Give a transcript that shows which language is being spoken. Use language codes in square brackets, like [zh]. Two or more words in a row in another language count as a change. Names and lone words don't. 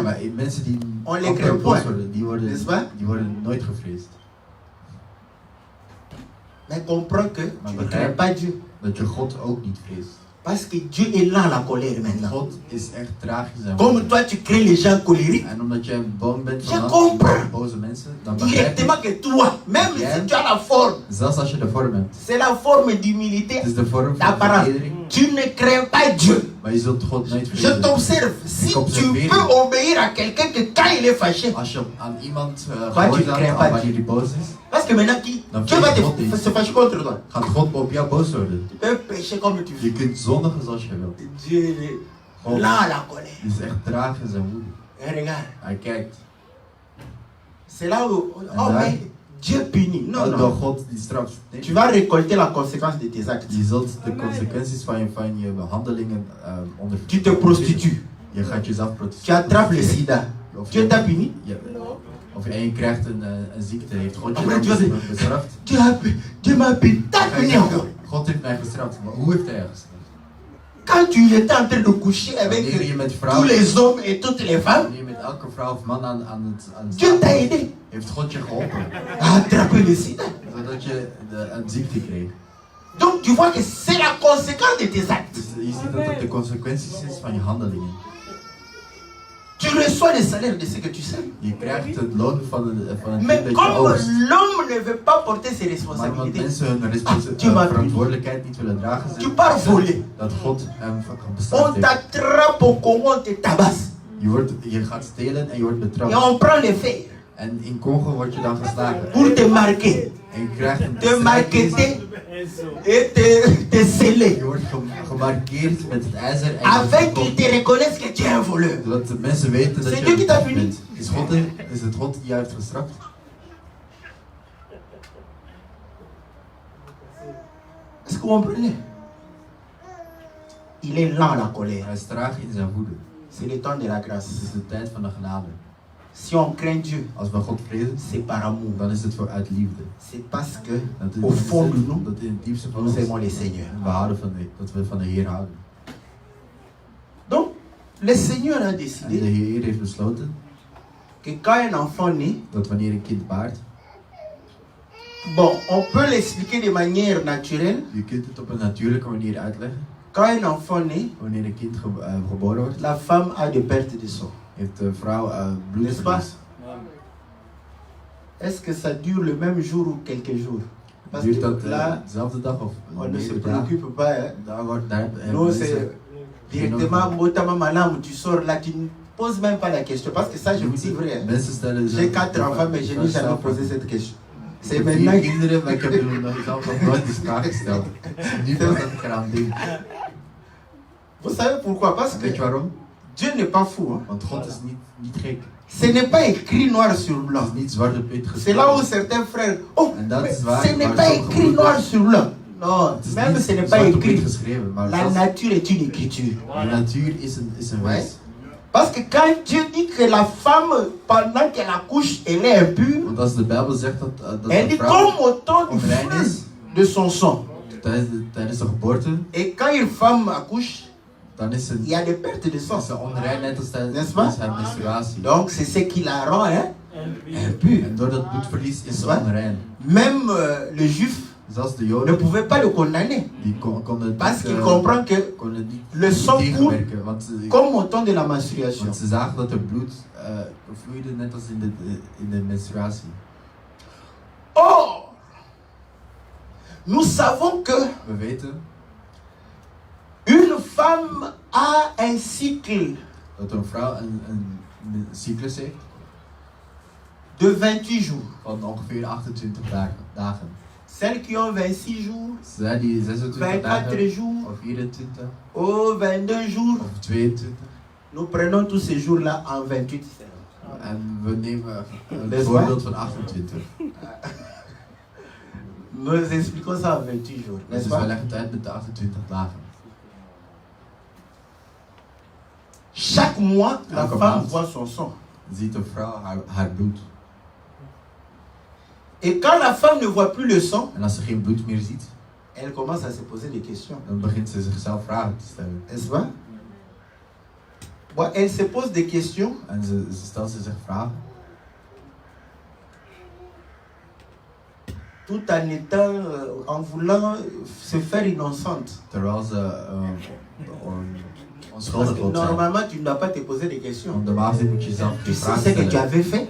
[nl] Maar mensen die [fr] on les [nl] altijd [fr] craint [nl] boos [fr] point. [nl] worden, [fr] N'est-ce pas? [nl] die worden nooit gevreesd. [fr] Mais comprends que [nl] Maar [fr] tu ne crains [nl] begrijp [fr] pas Dieu. [nl] dat je God ook niet vreest. [fr] Parce que Dieu est lent à la colère maintenant. [nl] God is echt tragisch en [fr] Comme toi, tu crains les gens colériques. [nl] En omdat jij bang bent [fr] Je [nl] van [fr] comprends. [nl] boze mensen, dan begrijp je, [fr] Directement que toi, même si tu as la forme, [nl] zelfs als je de vorm hebt, [fr] c'est la forme d'humilité, [nl] het is de vorm van [fr] d'apparence. [nl] vernedering, [fr] Tu ne crains pas Dieu. [nl] maar je zult God nooit [fr] Je [nl] vrezen. [fr] t'observe. Si tu peux obéir à quelqu'un que quand il est fâché, [nl] Als je aan iemand Maar je gehoorzaamt [fr] craint pas [nl] wanneer hij boos is, [fr] parce que maintenant, Dieu [nl] Dan [fr] va [nl] vrees je God niet. [fr] se fâcher contre toi. [nl] gaat God op jou boos worden. [fr] Tu peux pécher comme tu [nl] Je [fr] veux. [nl] kunt zondigen zoals je wilt. [fr] Dieu est [nl] God [fr] lent à la colère. [nl] is echt traag in zijn woede. [fr] Et regarde, [nl] Hij kijkt. [fr] c'est là où, oh [nl] daar- [fr] mais Dieu punit. Non, [nl] Door [fr] non. [nl] God die straft. Nee. [fr] Tu vas récolter la conséquence de tes actes. [nl] Je zult de consequenties van je handelingen onder. [fr] Tu te prostitues. [nl] Je gaat jezelf [fr] Tu [nl] prostitueren. [fr] attrapes le sida. [nl] Of [fr] Dieu t'a puni. [nl] en je krijgt een ziekte. Heeft God je Maar dan [fr] Dieu- [nl] bestraft? [fr] Dieu m'a puni. T'as puni encore. [nl] God heeft mij gestraft. Maar hoe heeft hij je gestraft? [fr] Quand tu étais en train de coucher avec [nl] Wanneer je met [fr] tous [nl] vrouwen, [fr] les hommes et toutes les femmes, [nl] wanneer je met elke vrouw of man aan het [fr] Dieu t'a [nl] slapen, [fr] aidé [nl] heeft God je geholpen. [fr] à attraper le sida. [nl] Zodat je een ziekte kreeg. [fr] Donc tu vois que c'est la conséquence de tes actes. [nl] Dus je ziet dat het de consequenties is van je handelingen. [fr] Tu reçois le salaire de ce que tu sais. [nl] Je krijgt het loon van het [fr] Mais [nl] ding dat je [fr] comme [nl] oogst. [fr] l'homme ne veut pas porter ses [nl] Maar omdat [fr] responsabilités, [nl] mensen hun [fr] tu m'as [nl] verantwoordelijkheid niet willen dragen, [fr] Tu pars voler. [nl] dat God hem [fr] on [nl] bestraft heeft. [fr] t'attrape au Congo, on te tabasse. [nl] Je gaat stelen en je wordt [fr] Et [nl] betrapt. [fr] on prend les faits [nl] En in Congo word je dan geslagen. [fr] pour te marquer, [nl] En je krijgt een [fr] te marketer [nl] strijkijzer. [fr] et te sceller. [nl] Je wordt gemarkeerd met het ijzer en je [fr] Afin [nl] wordt [fr] qu'ils te reconnaissent que tu es un voleur. [nl] zodat de mensen weten dat [fr] C'est [nl] je [fr] Dieu qui t'a [nl] een [fr] puni. [nl] bent. Is het God die jou heeft gestraft? [fr] Est-ce que vous comprenez? Il est lent à la colère. [nl] Hij is traag in zijn woede. [fr] C'est le temps de la grâce. [nl] Het is de tijd van de genade. [fr] Si on craint Dieu, [nl] Als we God vrezen, [fr] c'est par amour. [nl] dan is het voor uit liefde. [fr] C'est parce que, [nl] Dat [fr] au fond de nous, [nl] dat in het diepste van [fr] nous [nl] ons [fr] aimons le Seigneur. [nl] we houden dat we van de Heer houden. [fr] Donc, le Seigneur a [nl] En de [fr] décidé [nl] Heer heeft besloten [fr] que quand un enfant naît, [nl] dat wanneer een kind baart, [fr] bon, on peut l'expliquer de manière naturelle. [nl] je kunt het op een natuurlijke manier uitleggen. [fr] Quand un enfant naît, [nl] Wanneer een kind geboren wordt, [fr] la femme a de perte de sang. [nl] heeft de vrouw [fr] N'est-ce pas? [nl] bloedverlies. [fr] Est-ce que ça dure le même jour ou quelques jours? Parce [nl] Duurt dat [fr] que là, [nl] dezelfde dag of [fr] on ne se [nl] meerdere dagen? [fr] préoccupe pas. Hein. [nl] Daar [fr] Nous, [nl] mensen [fr] c'est directement, Motama Malam, tu sors là, tu ne poses même pas la question. Parce que ça, je vous dis vrai. Hein. [nl] mensen stellen [fr] J'ai 4 enfants, mais je n'ai jamais posé cette question. C'est [nl] Ik heb [fr] maintenant [nl] 4 [fr] que... [nl] kinderen, maar ik heb er zelf nog nooit die vraag gesteld. Nu pas dat ik eraan denk. [fr] Vous savez pourquoi? Parce [nl] Weet je [fr] que [nl] waarom? [fr] Dieu n'est pas fou. Hein. [nl] Want God is niet gek. [fr] Ce n'est pas écrit noir sur [nl] Het [fr] blanc. [nl] is niet zwart op wit [fr] C'est là où [nl] geschreven. [fr] certains frères... Oh, [nl] En dat [fr] mais [nl] is waar, [fr] ce n'est [nl] maar [fr] pas [nl] sommige [fr] écrit [nl] broeders- [fr] noir sur blanc. Non, [nl] Het is [fr] même [nl] niet [fr] ce n'est pas [nl] zwart op wit [fr] écrit. [nl] geschreven, maar [fr] La [nl] zelfs [fr] nature est une écriture. [nl] de natuur is een [fr] Ouais. [nl] wijs. [fr] Parce que quand Dieu dit que la femme, pendant qu'elle accouche, elle est impure, [nl] Want als de Bijbel zegt dat [fr] elle [nl] een [fr] dit [nl] vrouw [fr] comme autant du [nl] onrein [fr] flux [nl] is [fr] de son sang. [nl] tijdens de geboorte, [fr] Et quand une femme accouche, [nl] dan is [fr] il y a des pertes de sang. [nl] ze onrein net als [fr] N'est-ce [nl] tijdens [fr] pas? [nl] haar menstruatie. [fr] Donc c'est ce qui la rend hein, impure. [nl] En door dat bloedverlies is [fr] N'est-ce [nl] ze [fr] pas? [nl] onrein. [fr] Même le juif [nl] Zelfs de [fr] ne [nl] Joden, [fr] pouvait pas le condamner. [nl] die konden [fr] Parce qu'il comprend que [nl] konden niet [fr] le sang coule [nl] tegenwerken. Want [fr] comme au temps de la menstruation. [nl] ze zagen dat er bloed vloeide net als in de menstruatie. [fr] Or, nous savons que [nl] We weten [fr] une femme a un cycle [nl] dat een vrouw een cyclus heeft [fr] de 28 jours. [nl] van ongeveer 28 dagen. [fr] Celles qui ont 26 jours, [nl] Zij die 26 [fr] 24 [nl] dagen [fr] jours, [nl] of 24 [fr] oh 22 jours, [nl] of 22. [fr] nous prenons tous ces jours-là en 28 semaines. [nl] En we nemen [fr] N'est-ce [nl] het voorbeeld van 28. [fr] Nous expliquons ça en 28 jours, [nl] Dus [fr] n'est-ce [nl] we [fr] pas? [nl] leggen het uit met de 28 dagen. [fr] Chaque chaque mois, la [nl] Elke [fr] femme [nl] maand [fr] voit son sang. [nl] ziet de vrouw haar bloed. [fr] Et quand la femme ne voit plus le sang, [nl] En als ze geen bloed meer ziet, [fr] elle commence à se poser des questions. [nl] dan begint ze zichzelf vragen te stellen. [fr] N'est-ce pas? Bon, elle se pose des questions. [nl] En ze stelt zich vragen. [fr] Tout en étant, en voulant se faire innocente. [nl] Terwijl ze [fr] Parce [nl] onschuldig [fr] que [nl] wil zijn. [fr] normalement, tu ne dois pas te poser des questions. [nl] Want normaal gezien moet je jezelf [fr] Tu [nl] geen [fr] sais [nl] vragen [fr] ce que tu [nl] stellen. [fr] avais fait.